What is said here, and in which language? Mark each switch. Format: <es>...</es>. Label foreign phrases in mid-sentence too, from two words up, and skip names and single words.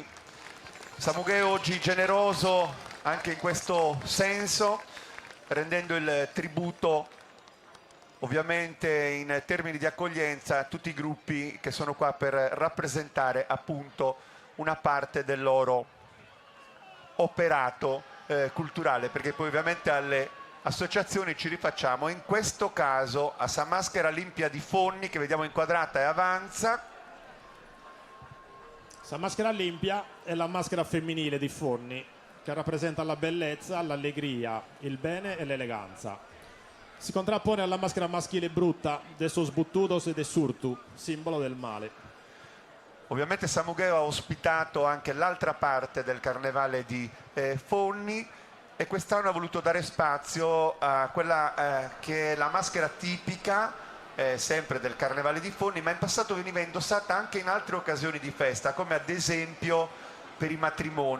<it>Samugheo oggi generoso anche in questo senso, rendendo il tributo ovviamente in termini di accoglienza a tutti i gruppi che sono qua per rappresentare appunto una parte del loro operato culturale, perché poi ovviamente alle associazioni ci rifacciamo, in questo caso a Sa Maschera Limpia di Fonni, che vediamo inquadrata e avanza. Sa Maschera Limpia è la maschera femminile di Fonni, che rappresenta la bellezza, l'allegria, il bene e l'eleganza. Si contrappone alla maschera maschile brutta</it> <sc>de sos buttudos e de surtu,</sc> <it>simbolo del male. Ovviamente Samugheo ha ospitato anche l'altra parte del carnevale di Fonni, e quest'anno ha voluto dare spazio a quella che è la maschera tipica sempre del carnevale di Fonni, ma in passato veniva indossata anche in altre occasioni di festa, come ad esempio per i matrimoni.</it>